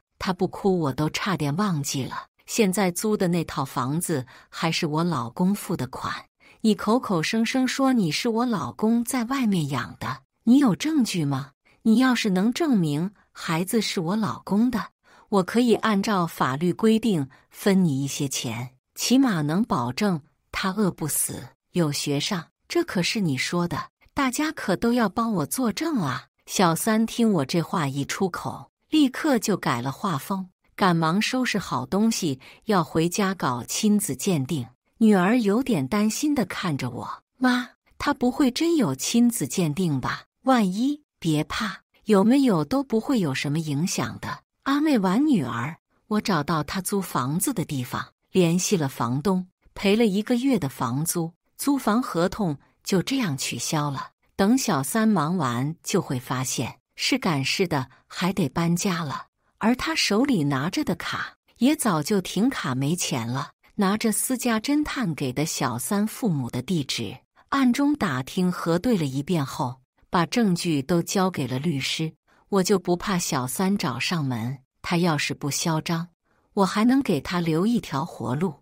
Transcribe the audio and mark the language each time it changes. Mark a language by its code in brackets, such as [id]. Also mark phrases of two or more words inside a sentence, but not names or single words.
[zh] 他不哭我都差點忘記了，現在租的那套房子還是我老公付的款，你口口聲聲說你是我老公在外面養的，你有證據嗎？你要是能證明孩子是我老公的，我可以按照法律規定分你一些錢，起碼能保證他餓不死。有學上，這可是你說的，大家可都要幫我作證啊。小三听我這話一出口，立刻就改了畫風，趕忙收拾好東西要回家搞親子鑑定。女兒有點擔心地看着我，媽，她不會真有親子鑑定吧？萬一……別怕，有沒有都不會有什麼影響的。安慰完女兒，我找到她租房子的地方，聯繫了房東，賠了1個月的房租，租房合同就這樣取消了。等小三忙完，就會發現是趕似的還得搬家了，而他手裡拿着的卡也早就停卡沒錢了。拿着私家偵探給的小三父母的地址，暗中打聽核對了一遍後，把證據都交給了律師。我就不怕小三找上門，他要是不囂張，我還能給他留一條活路。